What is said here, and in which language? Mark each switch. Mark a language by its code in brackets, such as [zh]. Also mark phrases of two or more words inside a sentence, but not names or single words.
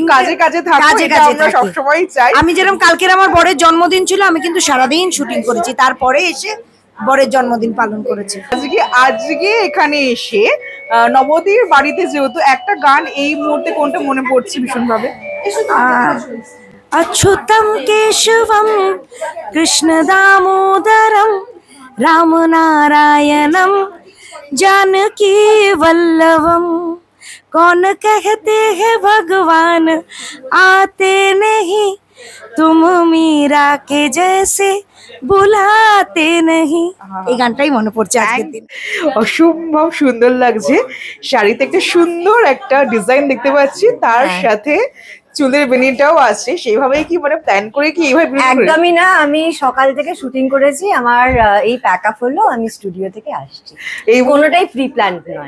[bn] কাজে কাজে সবসময় চাই। আমি যেরকম কালকের আমার বরের জন্মদিন ছিল, আমি কিন্তু সারাদিন শুটিং করেছি, তারপরে এসে বরের জন্মদিন পালন করেছি। আজকে এখানে এসে নবদীর বাড়িতে যেহেতু একটা গান এই মুহূর্তে কোনটা মনে পড়ছে ভীষণ ভাবে? [sa] अच्युतं केशवं कृष्णदामोदरं रामनारायणं जानकी वल्लभम। [hi] कौन कहते हैं भगवान आते नहीं, तुम मीरा के जैसे बुलाते नहीं। [bn] এই গানটাই মনে পড়ছে আজকের দিন। অসম্ভব সুন্দর লাগছে। শাড়িতে একটা সুন্দর একটা ডিজাইন দেখতে পাচ্ছি, তার সাথে চুলের বেনিটাও আছে, সেইভাবেই কি মানে প্ল্যান করে কি এইভাবে বেনি করে? একদমই না, আমি সকাল থেকে শুটিং করেছি, আমার এই [en] pack up [bn] হলো, আমি স্টুডিও থেকে আসছি, এই কোনোটাই [en] pre plan [bn] নয়।